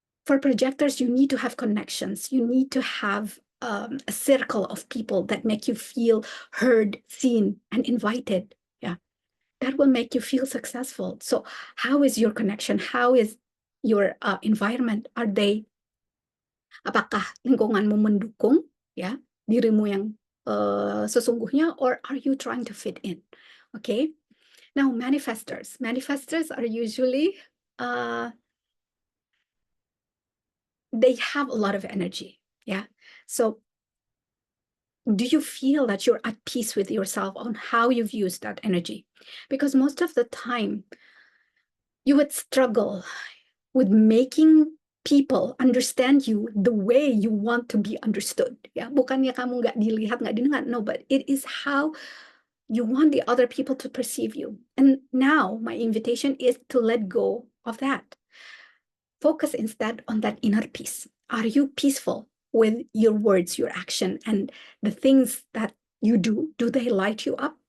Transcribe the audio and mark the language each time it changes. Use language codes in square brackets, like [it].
[en] For projectors, you need to have connections. You need to have a circle of people that make you feel heard, seen, and invited. Yeah, that will make you feel successful. So, how is your connection? How is your environment? [id] Apakah lingkunganmu mendukung ya dirimu yang sesungguhnya, [en] or are you trying to fit in? Okay. Now, manifestors are usually they have a lot of energy. Yeah. So do you feel that you're at peace with yourself on how you've used that energy? Because most of the time you would struggle with making people understand you the way you want to be understood. [id] Ya, bukannya kamu nggak dilihat, nggak didengar. [en] No, but it is how you want the other people to perceive you. And now my invitation is to let go of that. Focus instead on that inner peace. Are you peaceful with your words, your action, and the things that you do? Do they light you up?